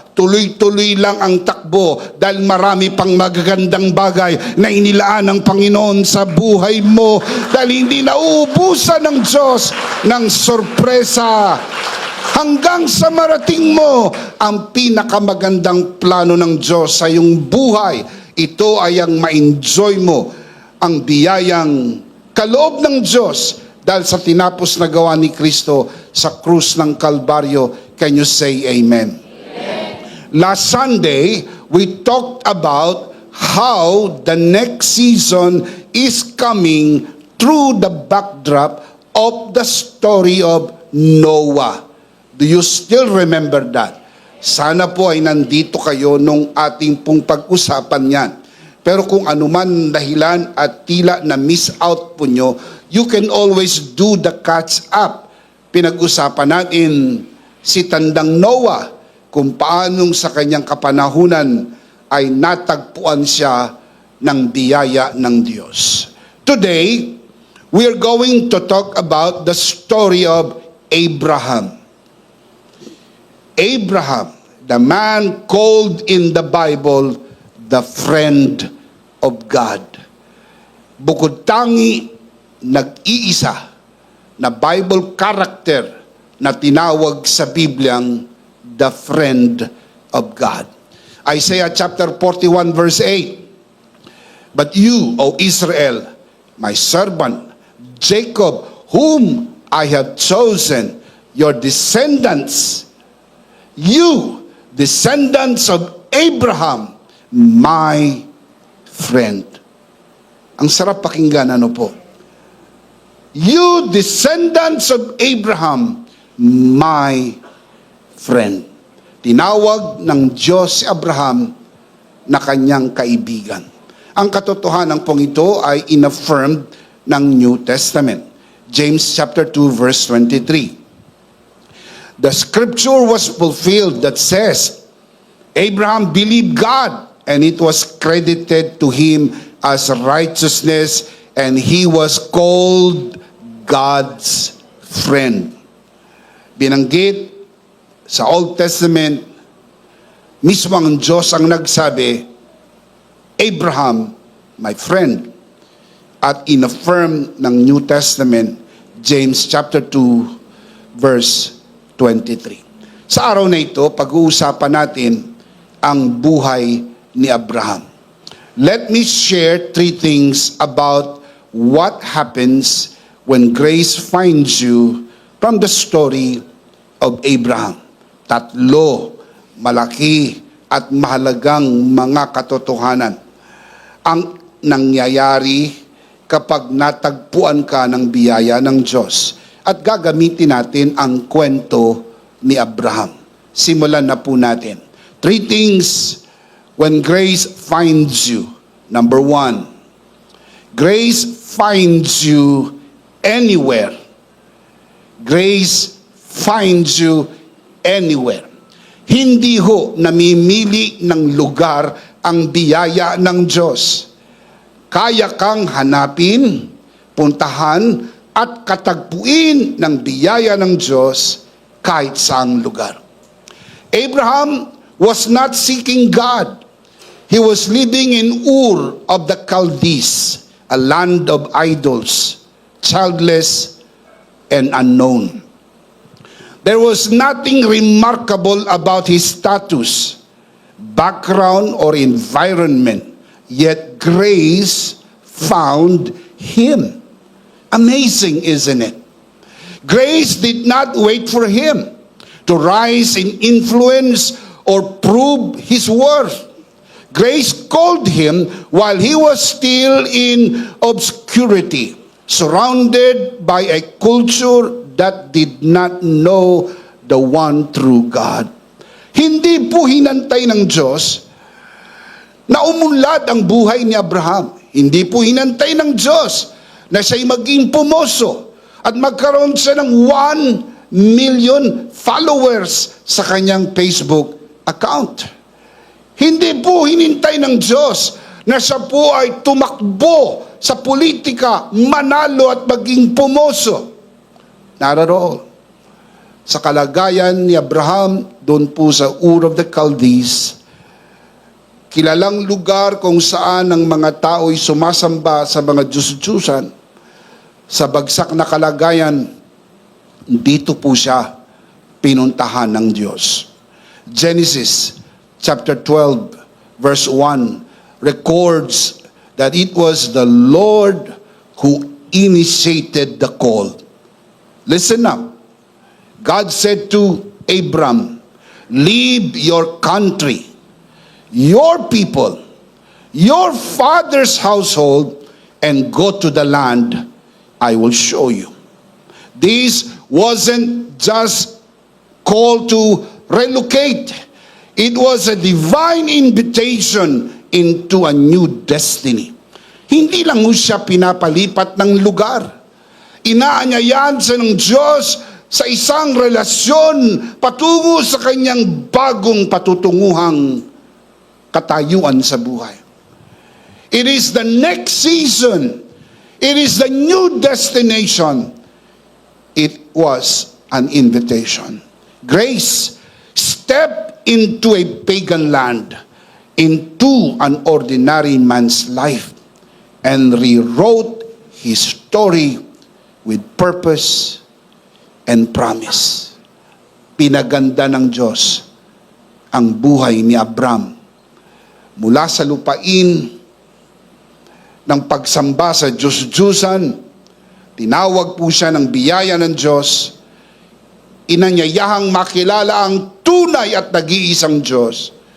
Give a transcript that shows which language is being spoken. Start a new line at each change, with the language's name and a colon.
Filipino: Tuloy-tuloy lang ang takbo dahil marami pang magagandang bagay na inilaan ng Panginoon sa buhay mo dahil hindi nauubusan ng Diyos ng sorpresa hanggang sa marating mo ang pinakamagandang plano ng Diyos sa iyong buhay. Ito ay ang ma-enjoy mo ang biyayang kaloob ng Diyos dahil sa tinapos na gawa ni Kristo sa krus ng Kalbaryo.
English: Can you say amen? Amen. Last Sunday, we talked about how the next season is coming through the backdrop of the story of Noah. Do you still remember that?
Filipino: Sana po ay nandito kayo nung ating pong pag-usapan yan. Pero kung anuman dahilan at tila na miss out po nyo,
English: you can always do the catch up.
Filipino: Pinag-usapan natin si Tandang Noah, kung paanong sa kanyang kapanahunan ay natagpuan siya ng biyaya ng Diyos.
English: Today, we are going to talk about the story of Abraham. Abraham, the man called in the Bible the friend of God.
Filipino: Bukod tangi, nag-iisa na Bible character na tinawag sa Bibliang
English: the friend of God. Isaiah chapter 41 verse 8. But you, O Israel, my servant, Jacob, whom I have chosen, your descendants, you, descendants of Abraham, my friend.
Filipino: Ang sarap pakinggan, ano po?
English: You, descendants of Abraham, my friend.
Filipino: Tinawag ng Diyos si Abraham na kanyang kaibigan. Ang katotohanan pong ito ay inaffirmed ng New Testament.
English: James chapter 2 verse 23. The scripture was fulfilled that says, Abraham believed God, and it was credited to him as righteousness, and he was called God's friend.
Filipino: Binanggit sa Old Testament, mismo ang Diyos ang nagsabi,
English: Abraham, my friend.
Filipino: At inaffirm ng New Testament, James chapter 2, verse 23. Sa araw na ito, pag-uusapan natin ang buhay ni Abraham.
English: Let me share 3 things about what happens when grace finds you from the story of Abraham.
Filipino: 3 malaki at mahalagang mga katotohanan ang nangyayari kapag natagpuan ka ng biyaya ng Diyos. At gagamitin natin ang kwento ni Abraham. Simulan na po natin.
English: 3 things when grace finds you. Number 1, grace finds you anywhere. Grace finds you anywhere.
Filipino: Hindi ho namimili ng lugar ang biyaya ng Diyos. Kaya kang hanapin, puntahan, at katagpuin ng biyaya ng Diyos kahit saang lugar.
English: Abraham was not seeking God. He was living in Ur of the Chaldees, a land of idols, childless and unknown. There was nothing remarkable about his status, background, or environment, yet grace found him. Amazing, isn't it? Grace did not wait for him to rise in influence or prove his worth. Grace called him while he was still in obscurity, surrounded by a culture that did not know the one true God.
Filipino: Hindi po hinantay ng Diyos na umunlad ang buhay ni Abraham. Hindi po hinantay ng Diyos na siya'y maging pumoso at magkaroon siya ng
English: 1 million followers
Filipino: sa kanyang Facebook account. Hindi po hinintay ng Diyos na siya po ay tumakbo sa politika, manalo at maging pumoso. Naroroon sa kalagayan ni Abraham doon po sa Ur of the Chaldees, kilalang lugar kung saan ang mga tao'y sumasamba sa mga Diyos-Diyusan. Sa bagsak na kalagayan, dito po siya pinuntahan ng Diyos.
English: Genesis chapter 12 verse 1 records that it was the Lord who initiated the call. Listen up. God said to Abram, leave your country, your people, your father's household, and go to the land I will show you. This wasn't just call to relocate. It was a divine invitation into a new destiny.
Filipino: Hindi lang mo siya pinapalipat ng lugar. Inaanyayahan siya ng Diyos sa isang relasyon patungo sa kanyang bagong patutunguhang katayuan sa buhay.
English: It is the next season. It is the new destination. It was an invitation. Grace stepped into a pagan land, into an ordinary man's life, and rewrote his story with purpose and promise.
Filipino: Pinaganda ng Diyos ang buhay ni Abram mula sa lupain ng pagsamba sa Diyos-Diyusan. Tinawag po siya ng biyaya ng Diyos. Inanyayahang makilala ang tunay at nag-iisang Diyos.